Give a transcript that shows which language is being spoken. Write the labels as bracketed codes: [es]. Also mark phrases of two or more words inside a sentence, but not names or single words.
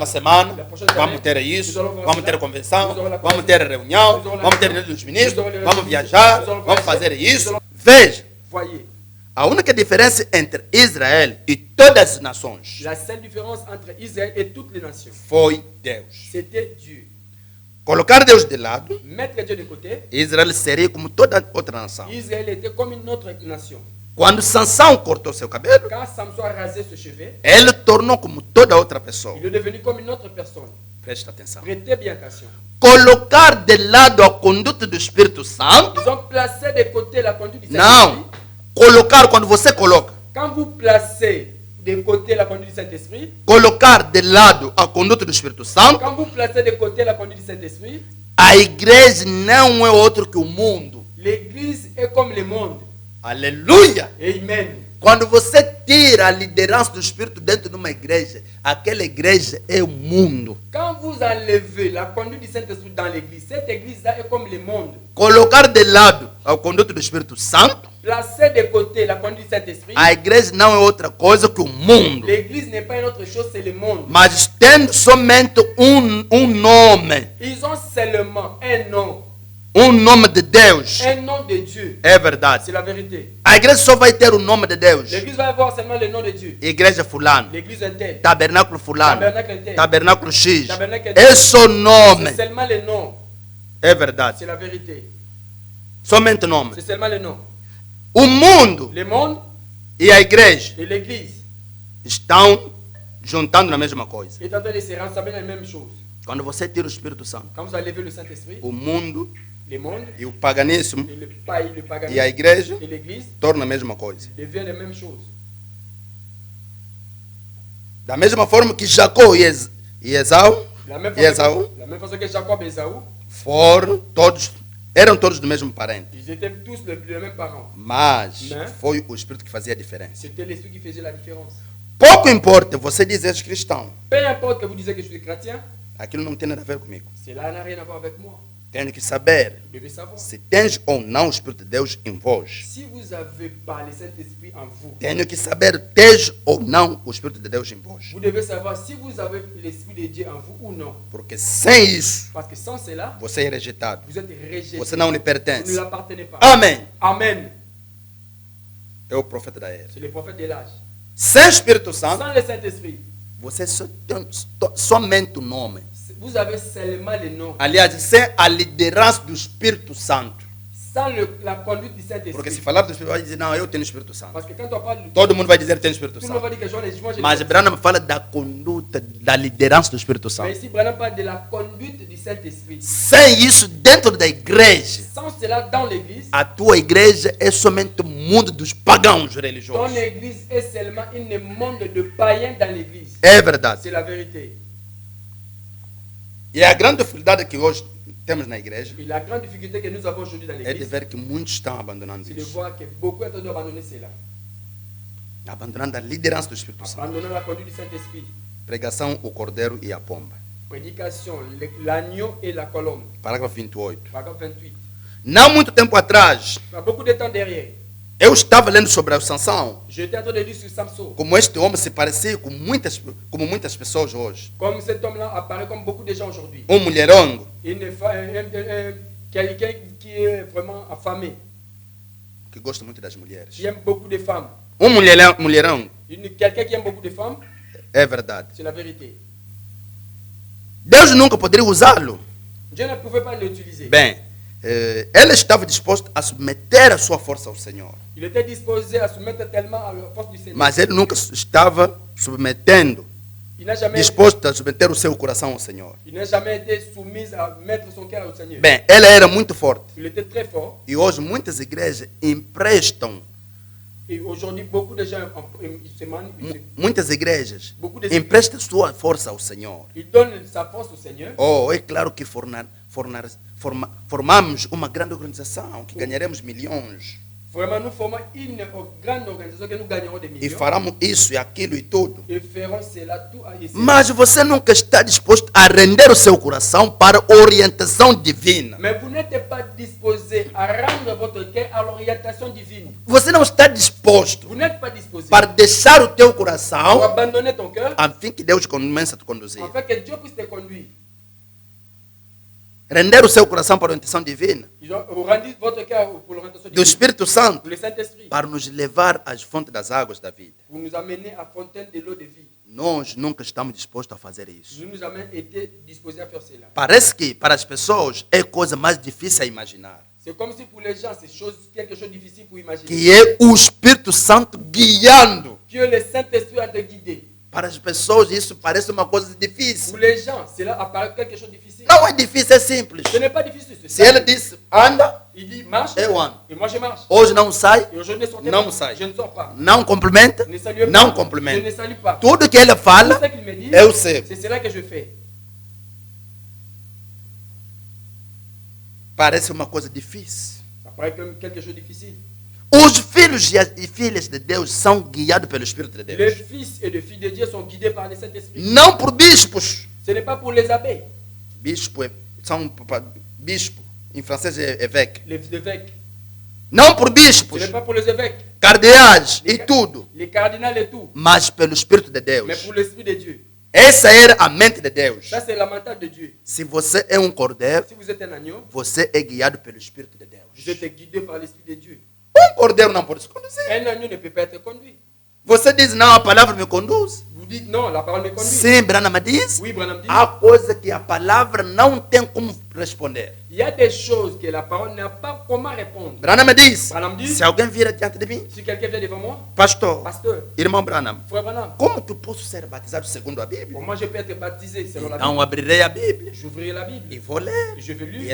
[fr] parlent. [pt] semana, [fr] La prochaine [pt] vamos [fr] semaine, [pt] ter [fr] nous [pt] isso, [fr] allons voir [pt] vamos [fr] cela. [pt] ter convenção, [fr] Nous allons la [pt] vamos ter reunião, [fr] Nous allons la [pt] vamos ter convenção. reunião dos ministros, [fr] Nous allons les [pt] vamos [fr] ministres. [pt] viajar, [fr] Nous allons [pt] vamos [fr] voyager. [pt] fazer [fr] Nous [pt] isso. [fr] allons- [pt] Veja, [fr] Voyez, [pt] a única diferença entre Israel e todas as nações [fr] la seule différence entre Israël et toutes les nations, [pt] foi Deus. [fr] c'était Dieu. [pt] Colocar Deus de lado, [fr] Mettre Dieu de côté, [pt] Israel seria como toda outra nação. [fr] Israël était comme une autre nation. [pt] Quando Sansão cortou seu cabelo, [fr] Quand Samson a rasé ce cheveu, [pt] ele tornou como toda outra pessoa. [fr] il est devenu comme une autre personne. [pt] Presta atenção. [fr] Prêtez bien attention. [pt] Colocar de lado a conduta do Espírito Santo, [fr] Ils ont placé de côté la conduite du [pt] não. [fr] Saint-Esprit. [pt] Colocar, quando você coloca, [fr] Quand vous placez de côté la conduite du Saint-Esprit, [pt] colocar de lado a conduta do Espírito Santo, [fr] quand vous placez de côté la conduite du Saint-Esprit, [pt] a igreja não é outro que o mundo. [fr] l'église est comme le monde. [pt] Aleluia! [fr] Amen. [pt] Quando você tira a liderança do Espírito dentro de uma igreja, aquela igreja é o mundo. [fr] Quand vous enlevez la conduite du Saint-Esprit dans l'église, cette église-là est comme le monde. [pt] Colocar de lado a conduta do Espírito Santo, [fr] Placez de côté la conduite du Saint-Esprit, [pt] a igreja não é outra coisa que o mundo. [fr] l'église n'est pas une autre chose, c'est le monde. [pt] Mas tendo somente um nome, [fr] Ils ont seulement un nom, [pt] nome de Deus. [fr] un nom de Dieu. [pt] É verdade. [fr] C'est la vérité. [pt] A igreja só vai ter o nome de Deus. [fr] L'église va avoir seulement le nom de Dieu. [pt] Igreja fulano, [fr] L'église est telle. [pt] tabernáculo fulano, [fr] Tabernacle est tel. [pt] tabernáculo X. [fr] Tabernacle [pt] É só [fr] C'est [pt] nome. [fr] seulement le nom. [pt] É verdade. [fr] C'est la vérité. [pt] Somente nome. [fr] C'est seulement le nom. [pt] O mundo [fr] Le monde [pt] e a igreja [fr] et l'Église [pt] estão juntando na mesma coisa. [fr] est en train de se rassembler dans les mêmes choses. [pt] Quando você tira o Espírito Santo, [fr] Quand vous allez lever le Saint-Esprit, [pt] o mundo [fr] le monde [pt] e o paganismo [fr] et le [pt] e a [fr] paganisme [pt] igreja [fr] et l'Église [pt] tornam a mesma coisa. [fr] deviennent les mêmes choses. [pt] Da mesma forma que Jacó e Esaú [fr] La même, [pt] e Esaú [fr] la même façon que Jacob et Esaú, [pt] eram todos do mesmo parente. [fr] ils étaient tous les mêmes parents. [pt] Mas Né? foi o Espírito que fazia a diferença. [fr] C'était l'Esprit qui faisait la différence. [pt] Pouco importa você dizer és cristão. [fr] Peu importe que vous disiez que je suis chrétien, [pt] Aquilo não tem nada a ver comigo. [fr] cela n'a rien à voir avec moi. [pt] Tenho que saber [fr] Vous devez savoir. [pt] se tens ou não o Espírito de Deus em vós. [fr] Si vous avez pas le Saint-Esprit en vous, [pt] Tenho que saber tens ou não o Espírito de Deus em vós. [fr] vous devez savoir si vous avez l'Esprit de Dieu en vous ou non. [pt] Porque sem isso, [fr] Parce que sans cela, [pt] você é rejeitado. [fr] vous êtes rejeté. [pt] Você não lhe [fr] Vous ne [pt] pertence. [fr] lui appartenez pas. [pt] Amém. [fr] Amen. [pt] É o profeta da era. [fr] C'est le prophète de l'âge. [pt] Sem Espírito Santo, [fr] Sans le Saint-Esprit, [pt] você só tem somente o nome. [fr] vous avez seulement le nom. [pt] Aliás, sem a liderança do Espírito Santo. [fr] Sans la conduite du [pt] Porque se [fr] Saint-Esprit. [pt] falar do Espírito, vai dizer, não, eu tenho o Espírito Santo. [fr] Parce que quand on parle de [pt] Todo mundo vai dizer, tem o Espírito [fr] tout le monde va [pt] Santo. [fr] dire que moi, [pt] Mas [fr] j'ai [pt] Branham fala da conduta, da liderança do Espírito [fr] Mais [pt] Santo. [fr] ici, Branham parle de la conduite du Saint-Esprit. [pt] Sem isso, dentro da igreja, [fr] Sans cela, dans l'église, [pt] a tua igreja é somente o mundo dos pagãos [fr] ton [pt] religiosos. [fr] église est seulement un monde de païens dans l'église. [pt] É verdade. [fr] C'est la vérité. [pt] E a grande dificuldade que hoje temos na igreja [fr] Et la grande difficulté que nous avons aujourd'hui dans [pt] é de [fr] l'église, [pt] ver que muitos estão abandonando [fr] c'est de [pt] isso. [fr] voir que beaucoup ont train abandonner cela. [pt] Abandonando a liderança do Espírito Santo. [fr] Abandonnant la conduite du Saint-Esprit. [pt] Pregação, o cordeiro e a pomba. [fr] Prédication, l'agneau et la colombe. [pt] Parágrafo 28. [fr] Paragraphe 28. [pt] Não muito tempo atrás, [fr] Il y a beaucoup de temps derrière. [pt] eu estava lendo sobre a Sansão. [fr] J'étais en train de lire sur Samson. [pt] Como este homem se parecia com como muitas pessoas hoje. [fr] Comme cet homme-là apparaît comme beaucoup de gens aujourd'hui. [pt] Mulherongo, [fr] Quelqu'un qui est vraiment affamé, [pt] que gosta muito das mulheres. [fr] qui aime beaucoup de femmes. [pt] Mulherão, [fr] Quelqu'un qui aime beaucoup de femmes, [pt] é verdade. [fr] c'est la vérité. [pt] Deus nunca poderia usá-lo. [fr] Dieu ne pouvait pas l'utiliser. [pt] Bem, ele estava disposto a submeter a sua força ao Senhor. [fr] Il était disposé à se mettre tellement à la force du Seigneur. [pt] Mas ele nunca estava submetendo, [fr] Il n'a jamais, [pt] disposto a submeter o seu coração ao Senhor. [fr] il n'a jamais été soumis à mettre son cœur au Seigneur. [pt] Bem, ele era muito forte. [fr] Il était très fort. [pt] E hoje muitas igrejas emprestam, [fr] Et aujourd'hui, beaucoup de gens [pt] muitas igrejas [fr] beaucoup de [pt] emprestam sua força ao Senhor. [fr] ils donnent sa force au Seigneur. [pt] Oh, é claro que formamos uma grande organização, que ganharemos milhões. [fr] Vraiment, nous formons une grande organisation que nous gagnerons des [pt] E [fr] millions. [pt] faremos isso e aquilo e tudo. [fr] Et ferons cela tout à essayer. [pt] Mas você nunca está disposto a render o seu coração para orientação divina. [fr] Mais vous n'êtes pas disposé à rendre votre cœur à l'orientation divine. [pt] Você não está disposto [fr] Vous n'êtes pas disposé [pt] para deixar o teu [fr] pour [pt] coração [fr] abandonner ton cœur [pt] a fim que Deus comece a te conduzir. [fr] afin que Dieu puisse te conduire. [pt] Render o seu coração para a orientação divina [fr] Ils ont rendu votre cœur pour l'orientation [pt] do [fr] divine. [pt] Espírito Santo [fr] Pour le Saint-Esprit. [pt] para nos levar às fontes das águas da vida. [fr] Pour nous amener à fontaine de l'eau de vie. [pt] Nós nunca estamos dispostos a fazer isso. [fr] Nous nous avons été disposés à faire cela. [pt] Parece que para as pessoas é coisa mais difícil a imaginar. [fr] C'est comme si pour les gens, c'est quelque chose de difficile pour imaginer. [pt] Que é o Espírito Santo guiando. [fr] Que le Saint-Esprit a te guidé. [pt] Para as pessoas isso parece uma coisa difícil. [fr] Pour les gens, cela apparaît quelque chose de difficile. [pt] Não é difícil, é simples. [fr] Ce n'est pas difficile. c'est [pt] Se ele [fr] simple. [pt] disse anda, [fr] Il dit marche. [pt] eu ando. [fr] Et moi je marche. [pt] Hoje não sai, [fr] Et aujourd'hui, je ne sortais Non, pas. [pt] sai. [fr] Je ne sors pas. [pt] não cumprimenta, [fr] Je ne salue pas. [pt] não [fr] Je ne [pt] cumprimenta. [fr] salue pas. [pt] Tudo que ele [fr] Tout [pt] fala, [fr] ce qu'il me dit, [pt] eu sei. [fr] c'est cela que je fais. [pt] Parece uma coisa difícil. [fr] Ça paraît comme quelque chose de difficile. [pt] Os filhos e filhas de Deus são guiados pelo Espírito de [fr] Les [pt] Deus. [fr] fils et les filles de Dieu sont guidés par le Saint-Esprit. [pt] Não por bispos. [fr] Ce n'est pas pour les abbés, [pt] Bispo bispo, em francês é évêque. [fr] les évêques. [pt] Não por [fr] Ce [pt] bispos, [fr] n'est pas pour les évêques, [pt] cardeais e tudo, [fr] les cardinals et tout, [pt] mas pelo Espírito de [fr] mais [pt] Deus. [fr] pour l'Esprit de Dieu. [pt] Essa era a mente de Deus. [fr] Ça, c'est la mentale de Dieu. [pt] Se você é um cordeiro, [fr] Si vous êtes un agneau, [pt] você é guiado pelo Espírito de Deus. [fr] vous êtes guidé par l'Esprit de Dieu. [pt] Cordeiro não pode se conduzir. [fr] Un agneau ne peut pas être conduit. [pt] Você diz, não, a palavra me conduz. [fr] Vous dites non, la parole me conduit. [pt] Sim, Branham diz. [fr] Oui, Branham dit, [pt] Há coisa que a palavra não tem como responder. [fr] Il y a des choses que la parole n'a pas comment répondre. [pt] Branham disse, [fr] Branham diz, [pt] se alguém vir diante de mim, [fr] si quelqu'un vient devant moi, [pt] pastor, [fr] pasteur, [pt] irmão Branham, [fr] frère Branham, [pt] como que eu posso ser batizado segundo a Bíblia? [fr] comment je peux être baptisé selon la [pt] Então [fr] Bible? [pt] abrirei a Bíblia [fr] J'ouvrirai la Bible, [pt] e vou ler. [fr] je vais [pt] E [fr] lire,